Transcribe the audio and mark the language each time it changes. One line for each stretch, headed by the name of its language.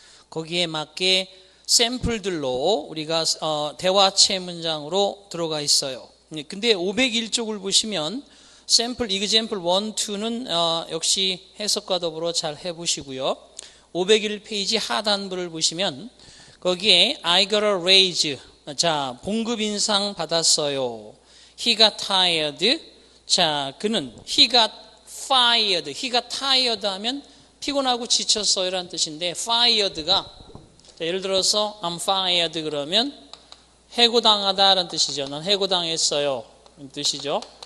Korean: 거기에 맞게 샘플들로 우리가 대화체 문장으로 들어가 있어요. 근데 501쪽을 보시면 샘플 example 1, 2는 역시 해석과 더불어 잘 해보시고요. 501페이지 하단부를 보시면 거기에
English: I got a raise.
Korean: 자, 봉급 인상 받았어요.
English: He got tired.
Korean: 자, 그는
English: he got fired. he got tired
Korean: 하면 피곤하고 지쳤어요 라는 뜻인데 fired가 예를 들어서
English: I'm fired
Korean: 그러면 해고당하다 라는 뜻이죠. 난 해고당했어요 이런 뜻이죠.